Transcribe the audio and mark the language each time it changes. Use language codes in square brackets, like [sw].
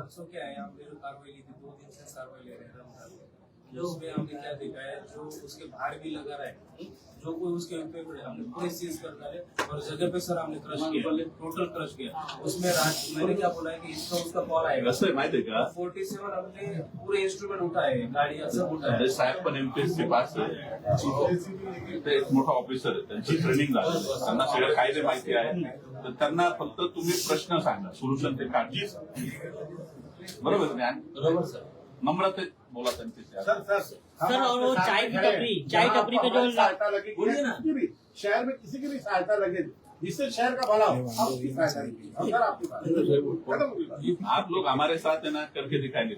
[hi] परसों क्या है, हमने जो कार्रवाई ली थी 2 दिन से कार्रवाई ले रहे हैं रमजान में, उसमें हमने क्या देखा है, जो उसके बाहर भी लगा रहा है, जो कोई उसके ऊपर हमने पूरे सीज कर डाले और जगह पे सर हमने क्रश किया, टोटल क्रश किया। उसमें मैंने क्या बोला है कि इसका उसका कॉल आएगा। [mr] कसं माहिती आहे का, [hi] 47 हमने पूरे इंस्ट्रूमेंट उठाए, गाड़ियां सब उठाए। [mr] साहेब पण एमपीएससी पास आहे, ते एक मोठा ऑफिसर आहे, त्यांची ट्रेनिंग झाली, त्यांना सगळे कायदे माहिती आहे, तर त्यांना फक्त तुम्ही प्रश्न सांगा, सोल्युशन ते काढजी। बरोबर ज्ञान बरोबर सर, नम्रतेत बोला त्यांच्याशी। [hi] सर और वो चाय टपरी पे जो सहायता लगे, बोलिए ना। किसी भी शहर में किसी की भी सहायता लगे जिससे शहर का भला हो, आप उसकी सहायता कीजिए। और सर आपकी बात खत्म होगी बात। आप लोग हमारे साथ है ना, करके दिखाएंगे।